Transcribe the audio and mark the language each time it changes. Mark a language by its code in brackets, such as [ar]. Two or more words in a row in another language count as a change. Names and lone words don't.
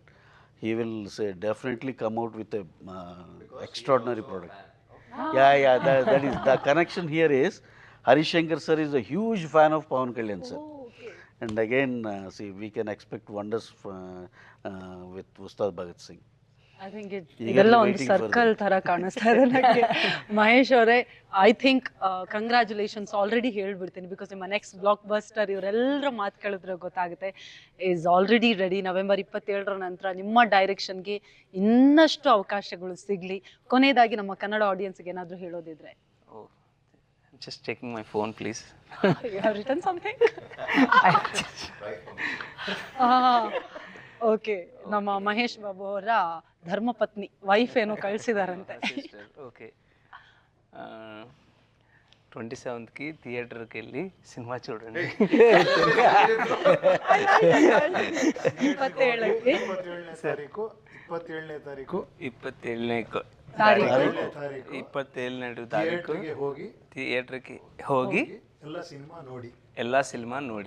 [en] He will definitely come out with a extraordinary product. Yeah, that is the connection here is Harish Shankar sir is a huge fan of Pawan Kalyan sir. And again, we can expect wonders with Ustad Bhagat Singh. I think [kn] ಇದೆಲ್ಲ ಒಂದು ಸರ್ಕಲ್ ತರ ಕಾಣಿಸ್ತಾ ಇದೆ ನನಗೆ. ಮಹೇಶ್ ಅವರೇ, [en] I think congratulations already [kn] ಹೇಳ್ಬಿಡ್ತೀನಿ, ಬಿಕಾಸ್ ನಿಮ್ಮ [en] next blockbuster [kn] ಇವರೆಲ್ಲರ ಮಾತು ಕೇಳಿದ್ರೆ ಗೊತ್ತಾಗುತ್ತೆ, [en] is already ready. [kn] ನವೆಂಬರ್ 27ರ ನಂತರ ನಿಮ್ಮ ಡೈರೆಕ್ಷನ್ಗೆ ಇನ್ನಷ್ಟು ಅವಕಾಶಗಳು ಸಿಗಲಿ. ಕೊನೆಯದಾಗಿ ನಮ್ಮ ಕನ್ನಡ ಆಡಿಯನ್ಸ್ಗೆ ಏನಾದರೂ ಹೇಳೋದಿದ್ರೆ? [en] Oh, I'm just checking my phone, please. You have written something? [kn] ಓಕೆ, ನಮ್ಮ ಮಹೇಶ್ ಬಾಬು ಅವರ ಧರ್ಮಪತ್ನಿ ವೈಫ್ ಏನೋ ಕಳಿಸಿದಾರಂತೆ. ಓಕೆ, [te] 27కి థియేటర్కి వెళ్ళి సినిమా చూడండి. [kn] 27ಕ್ಕೆ 27ನೇ ತಾರೀಕು 27ನೇ ತಾರೀಕು ಥಿಯೇಟರ್ಗೆ ಹೋಗಿ ಎಲ್ಲ ಸಿನಿಮಾ ನೋಡಿ.